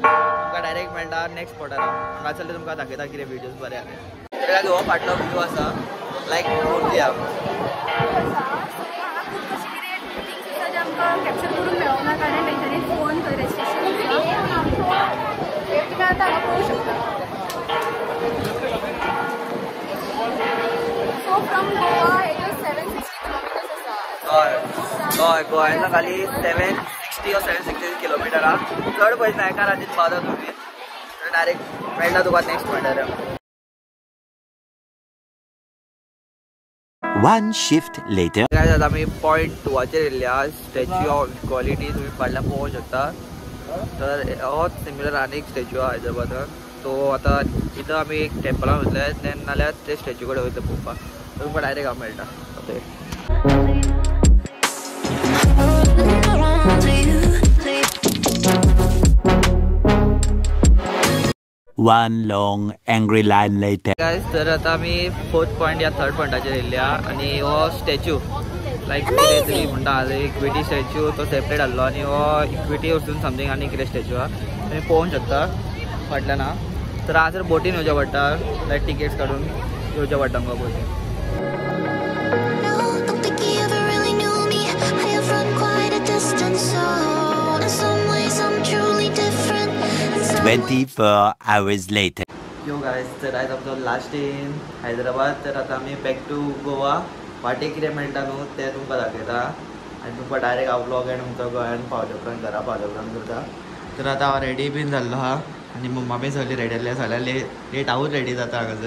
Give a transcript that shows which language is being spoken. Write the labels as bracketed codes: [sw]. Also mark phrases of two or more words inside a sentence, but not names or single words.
[kok] तुमकां डायरेक्ट मेळटा [en] next spotar. [kok] हांगासरले तुमकां दाखयता कितें व्हिडियोज बरे आहा. हो फाटलो व्यू आसा लायक मूर्ती आहा. कॅप्चर करून मेळोना कारण तेंच्यांनी [en] phone restriction [kok] तुमी आतां हांगा पळोवंक शकता. [en] So from [kok] हय गोंयांतल्यान खाली 760 or 760 किलोमिटर चड पयस ना एका रातीन पावता तुमी डायरेक्ट मेळटा तुका नेक्स्ट म्हणल्यार. [en] One shift later. [kok] काय जाता आमी पॉयंट 2 येयल्या स्टॅच्यू ऑफ इक्वॉलिटी तुमी फाटल्यान पळोवंक शकता. तर हो सिमिलर आनी एक स्टॅच्यू आहा हैदराबादान. तो आतां इथं आमी एक टेम्पलान वयतले देन नाल्यार ते स्टॅच्यू कडेन वयतले पळोवपाक. तुमकां डायरेक्ट हांव मेळटा. [en] One long angry line later. [kok] गायज तर आतां आमी 4th पॉयंट या 3rd पॉयंटाचेर येयल्या आनी हो [en] statue like [kok] कितें तरी म्हणटा [en] equity statue [kok] तो सेपरेट आहलो आनी हो इक्विटी वचून समथींग आनी कितें स्टॅच्यू आहा तुमी पळोवंक शकता फाटल्यान आहा. तर हांगासर बोटीन येवचें पडटा [en] like tickets [kok] काडून येवचें पडटा आमकां बोटीन. [en] Don't think he ever really knew me. I have run quite a distance, so in some ways I'm truly different. 24 hours later. yo guys [kok] तर आयज आमचो [en] last day in हैदराबाद. [kok] तर आतां आमी [en] back to गोवा. [kok] वाटेक कितें मेळटा न्हू तें तुमकां दाखयता आनी तुमकां डायरेक्ट हांव [en] blog end [kok] तुमचो गोंयान पावले उपरांत घरा पावले उपरांत करता. तर आतां हांव रेडी बीन जाल्लो आहा आनी मम्मा बी सगळी रेडी आसली सगळ्या लेट हांवूच रेडी जाता हांगासर.